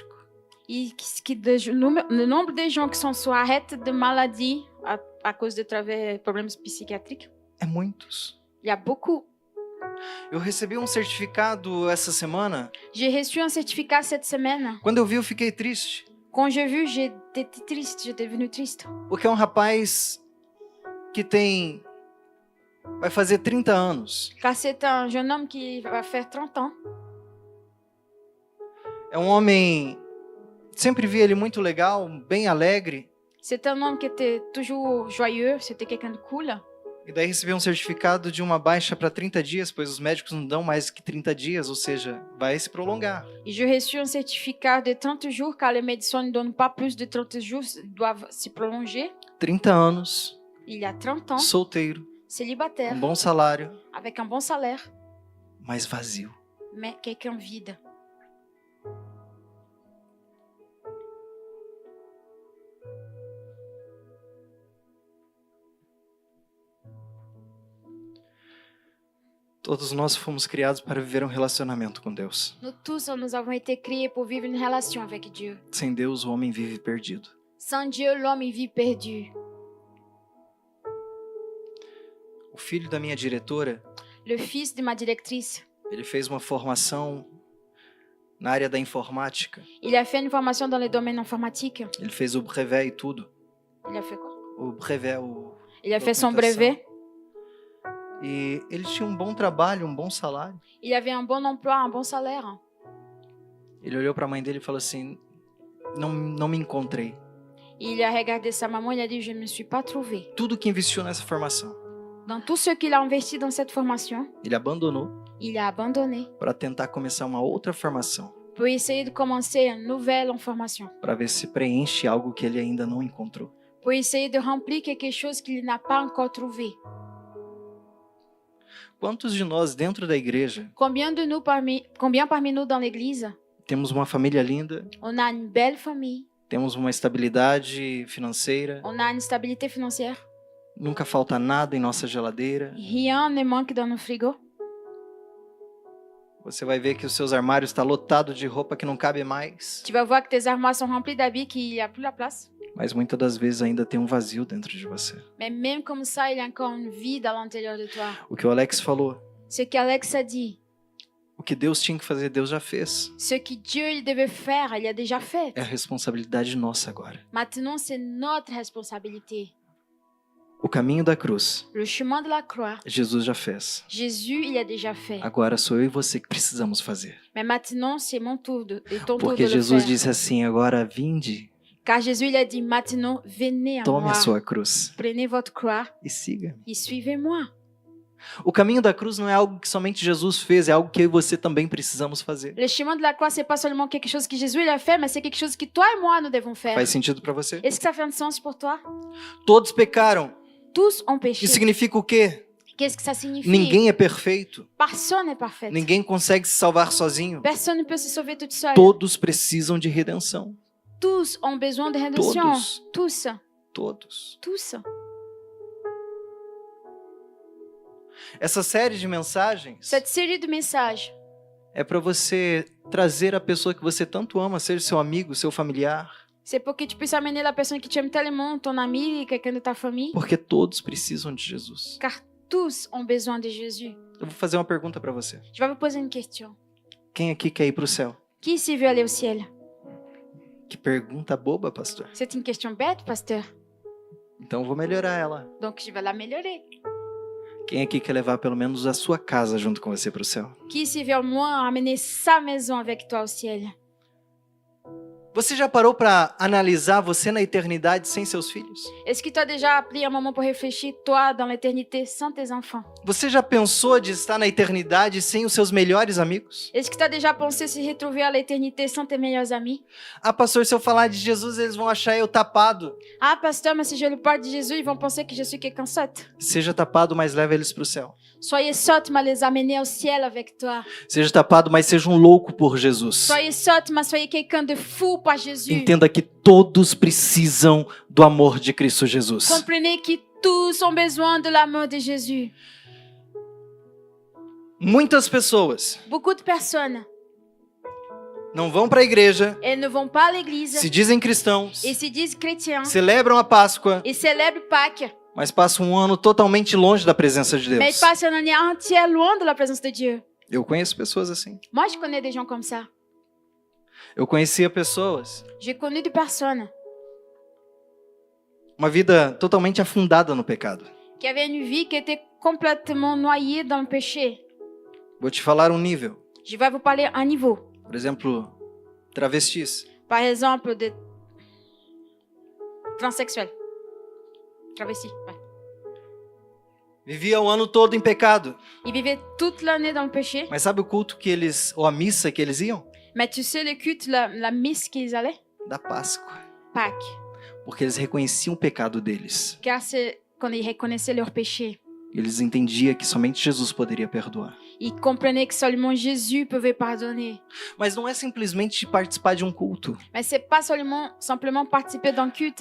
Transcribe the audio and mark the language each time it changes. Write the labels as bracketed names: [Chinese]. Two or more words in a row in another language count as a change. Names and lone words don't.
[French] Et le nombre de gens qui sont sous arrêt de maladie à cause de problèmes psychiatriques, [Portuguese] É muitos. [French] il y a beaucoup. [Portuguese] Eu recebi um certificado essa semana. [French] J'ai reçu un certificat cette semaine. [Portuguese] Quando eu vi, eu fiquei triste. [French] Quand j'ai vu, j'étais triste, j'étais devenue triste. [Portuguese] Porque é um rapaz que vai fazer 30 anos. [French] Car c'est un jeune homme qui va faire 30 ans. [Portuguese] É um homem, sempre vi ele muito legal, bem alegre. [French] C'est un homme qui était toujours joyeux, c'était quelqu'un de cool. [Portuguese] E daí recebi um certificado de uma baixa para 30 dias, pois os médicos não dão mais que 30 dias, ou seja, vai se prolongar. [French] Et j'ai reçu un certificat de 30 jours, car les médecins ne donnent pas plus de 30 jours, doivent se prolonger. [Portuguese] 30 anos, [French] Il y a 30 ans, [Portuguese] solteiro, [French] célibataire, [Portuguese] bom salário, [French] avec un bon salaire, [Portuguese] mas vazio. [French] mais quelqu'un vide. [Portuguese] Todos nós fomos criados para viver um relacionamento com Deus. [French] Nous tous, nous avons été créés pour vivre une relation avec Dieu. [Portuguese] Sem Deus, o homem vive perdido. [French] Sans Dieu, l'homme il vit perdu. [Portuguese] O filho da minha diretora, [French] Le fils de ma directrice, [Portuguese] ele fez uma formação na área da informática. [French] il a fait une formation dans le domaine informatique. [Portuguese] Ele fez o brevet e tudo. [French] Il a fait quoi? [Portuguese] O brevet, [French] Il a fait son [Portuguese] documentação. [French] brevet. [Portuguese] E ele tinha um bom trabalho, um bom salário. [French] Il avait un bon emploi, un bon salaire. [Portuguese] Ele olhou para a mãe dele e falou assim: não me encontrei. [French] Il a regardé sa maman, il a dit, je ne me suis pas trouvé. [Portuguese] Tudo que investiu nessa formação, [French] Dans tout ce qu'il a investi dans cette formation, [Portuguese] ele abandonou [French] il a abandonné [Portuguese] para tentar começar uma outra formação, [French] pour essayer de commencer une nouvelle formation, [Portuguese] para ver se preenche algo que ele ainda não encontrou. [French] pour essayer de remplir quelque chose qu'il n'a pas encore trouvé. [Portuguese] Quantos de nós dentro da igreja [French] Combien parmi nous dans l'église, [Portuguese] temos uma família linda, [French] on a une belle famille, [Portuguese] temos uma estabilidade financeira, [French] on a une stabilité financière, [Portuguese] nunca falta nada em nossa geladeira? [French] rien ne manque dans nos frigos. [Portuguese] Você vai ver que os seus armários estão lotados de roupa que não cabe mais, [French] Tu vas voir que tes armoires sont remplies d'habits qu'il n'y a plus la place. [Portuguese] mas muitas das vezes ainda tem um vazio dentro de você. [French] Mais même comme ça, il y a encore une vide à l'intérieur de toi. [Portuguese] O que o Alex falou, [French] Ce qu'Alex a dit, [Portuguese] o que Deus tinha que fazer, Deus já fez. [French] ce que Dieu il devait faire, il a déjà fait. [Portuguese] É a responsabilidade nossa agora. [French] Maintenant, c'est notre responsabilité. [Portuguese] O caminho da cruz, [French] Le chemin de la croix, [Portuguese] Jesus já fez. [French] Jésus, il a déjà fait. [Portuguese] Agora sou eu e você que precisamos fazer. [French] Mais maintenant, c'est mon tour et ton tour [Portuguese] Porque [French] de le [Portuguese] Jesus [French] faire. [Portuguese] disse assim, agora vinde, [French] Car Jésus, il a dit, maintenant, venez à [Portuguese] tome [French] moi. [Portuguese] a sua cruz [French] Prenez votre croix [Portuguese] e siga-me. [French] et suivez-moi. [Portuguese] O caminho da cruz não é algo que somente Jesus fez, é algo que eu e você também precisamos fazer. [French] Le chemin de la croix, c'est pas seulement quelque chose que Jésus il a fait, mais c'est quelque chose que toi et moi, nous devons faire. [Portuguese] Faz sentido para você? [French] Est-ce que ça fait un sens pour toi? [Portuguese] Todos pecaram. [French] Tous ont péché. [Portuguese] Isso significa o quê? [French] Qu'est-ce que ça signifie? [Portuguese] Ninguém é perfeito. [French] Personne n'est parfait. [Portuguese] Ninguém consegue se salvar sozinho. [French] Personne ne peut se sauver toute seule. [Portuguese] Todos precisam de redenção. [French] Tous ont besoin de rédemption. [Portuguese] Todos. [French] Tous. [Portuguese] Todos. [French] Tous. [Portuguese] Essa série de mensagens [French] Cette série de messages, [Portuguese] é para você trazer a pessoa que você tanto ama, seja seu amigo, seu familiar, [French] C'est pour que tu puisses amener la personne que tu aimes tellement, ton ami, quelqu'un de ta famille. [Portuguese] Porque todos precisam de Jesus. [French] Car tous ont besoin de Jésus. [Portuguese] Eu vou fazer uma pergunta para você. [French] Je vais vous poser une question. [Portuguese] Quem aqui quer ir para o céu? [French] Qui ici veut aller au ciel? [Portuguese] Que pergunta boba, pastor. [French] C'est une question bête, pasteur. [Portuguese] Então eu vou melhorar ela. [French] Donc je vais l'améliorer. [Portuguese] Quem aqui quer levar pelo menos a sua casa junto com você para o céu? [French] Qui ici veut au moins amener sa maison avec toi au ciel? [Portuguese] Você já parou para analisar você na eternidade sem seus filhos? [French] Est-ce que tu as déjà pris un moment pour réfléchir, toi, dans l'éternité, sans tes enfants? [Portuguese] Você já pensou de estar na eternidade sem os seus melhores amigos? [French] Est-ce que tu as déjà pensé se retrouver à l'éternité sans tes meilleurs amis? [Portuguese] Ah, pastor, se eu falar de Jesus, eles vão achar eu tapado. [French] Ah, pasteur, mais si je lui parle de Jésus, ils vont penser que je suis quelqu'un sotte. [Portuguese] Seja tapado, mas leva eles para o céu. [French] Soyez sotte, mais les amener au ciel avec toi. [Portuguese] Seja tapado, mas seja um louco por Jesus. [French] Soyez sotte, mais soyez quelqu'un de fou par Jésus. [Portuguese] Entenda que todos precisam do amor de Cristo Jesus. [French] Comprenez que tous ont besoin de l'amour de Jésus. [Portuguese] Muitas pessoas [French] Beaucoup de personnes, [Portuguese] não vão para a igreja, [French] elles ne vont pas à l'église [Portuguese] se dizem cristãos, [French] et se disent chrétiens [Portuguese] celebram a Páscoa, [French] et célèbrent Pâques, [Portuguese] mas passam um ano totalmente longe da presença de [French] mais ils [Portuguese] Deus. [French] passent une année entière loin de la présence de Dieu. [Portuguese] Eu conheço pessoas assim. [French] Moi, je connais des gens comme ça. [Portuguese] Eu conhecia pessoas, [French] J'ai connu des personnes [Portuguese] uma vida totalmente afundada no pecado. [French] qui avaient une vie qui était complètement noyée dans le péché. [Portuguese] Vou te falar um nível. [French] Je vais vous parler un niveau. [Portuguese] Por exemplo, travestis. [French] Par exemple, de transsexuels. Travestis, ouais. [Portuguese] Vivia o ano todo em pecado. [French] Ils vivaient toute l'année dans le péché. [Portuguese] Mas sabe o culto que eles, ou a missa que eles iam? [French] Mais tu sais le culte, la messe qu'ils allaient? [Portuguese] Da Páscoa. [French] Pâques. [Portuguese] Porque eles reconheciam o pecado deles. [French] Car c'est quand ils reconnaissaient leur péché. [Portuguese] Eles entendiam que somente Jesus poderia perdoar. [French] Ils comprenaient que seulement Jésus pouvait pardonner. [Portuguese] Mas não é simplesmente participar de um culto. [French] Mais c'est pas simplement participer d'un culte,